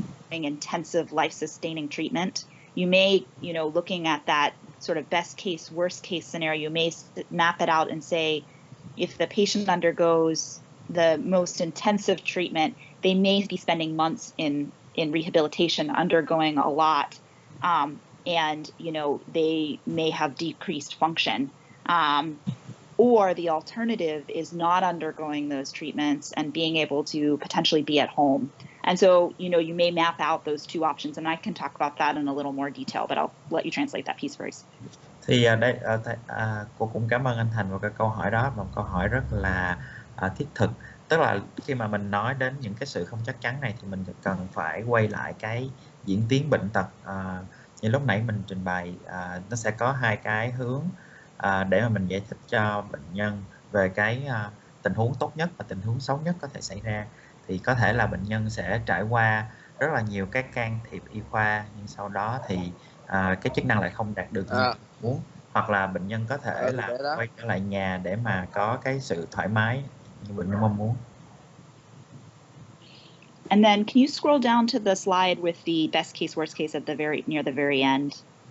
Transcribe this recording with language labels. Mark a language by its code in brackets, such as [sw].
[en] Intensive life-sustaining treatment. You may, looking at that sort of best case, worst case scenario, you may map it out and say, if the patient undergoes the most intensive treatment, they may be spending months in rehabilitation, undergoing a lot, and they may have decreased function. Or the alternative is not undergoing those treatments and being able to potentially be at home. And so, you may map out those two options, and I can talk about that in a little more detail, but I'll let you translate that piece first. [vi] Thì cô cũng cảm ơn anh Thành vào cái câu hỏi đó, một câu hỏi rất là thiết thực. Tức là khi mà mình nói đến những cái sự không chắc chắn này thì mình cần phải quay lại cái diễn tiến bệnh tật. Như lúc nãy mình trình bày, nó sẽ có hai cái hướng. để mà mình giải thích cho bệnh nhân về cái tình huống tốt nhất và tình huống xấu nhất có thể xảy ra. Thì có thể là bệnh nhân sẽ trải qua rất là nhiều cái can thiệp y khoa, nhưng sau đó thì cái chức năng lại không đạt được như muốn, hoặc là bệnh nhân có thể là quay trở lại nhà để mà có cái sự thoải mái như bệnh nhân mong muốn. [en] And then can you scroll down to the slide with the best case, worst case at the near the very end?